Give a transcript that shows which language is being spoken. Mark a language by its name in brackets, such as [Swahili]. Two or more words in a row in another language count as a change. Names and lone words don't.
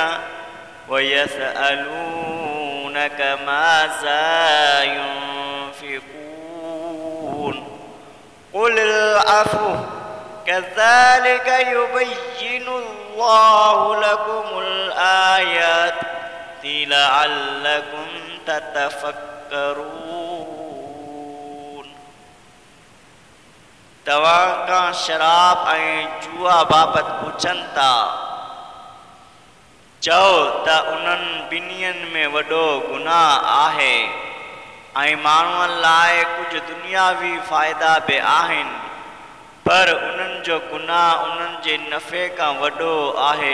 [Arabic] ويسألونك ماذا ينفقون قل العفو كذلك يبين الله لكم الآيات لعلكم تتفكرون। [Sindhi] तव्हां खां शराब ऐं जुआ बाबति पुछनि था चओ त उन्हनि ॿिन्हिनि में वॾो गुनाह आहे ऐं माण्हुनि लाइ कुझु दुनियावी फ़ाइदा बि आहिनि पर उन्हनि जो गुनाह उन्हनि जे नफ़े खां वॾो आहे